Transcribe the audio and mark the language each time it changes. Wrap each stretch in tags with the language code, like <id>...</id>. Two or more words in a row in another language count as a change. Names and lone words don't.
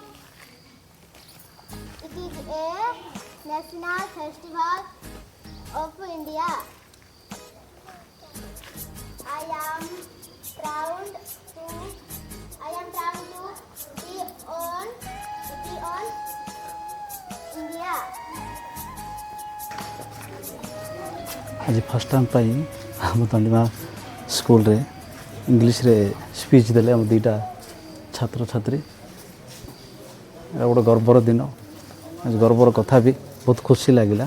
<en>It is a national festival of India. I am proud to be on India.</en> <or>ଆଜି</or> <en>first time</en> <or>ପାଇଁ ଆମ ତଣ୍ଡିମା ସ୍କୁଲରେ ଇଂଲିଶରେ ସ୍ପିଚ୍ ଦେଲେ ଆମ ଦୁଇଟା ଛାତ୍ରଛାତ୍ରୀ। ଏଇଟା ଗୋଟେ ଗର୍ବର ଦିନ, ଆଜି ଗର୍ବର କଥା ବି ବହୁତ ଖୁସି ଲାଗିଲା।</or>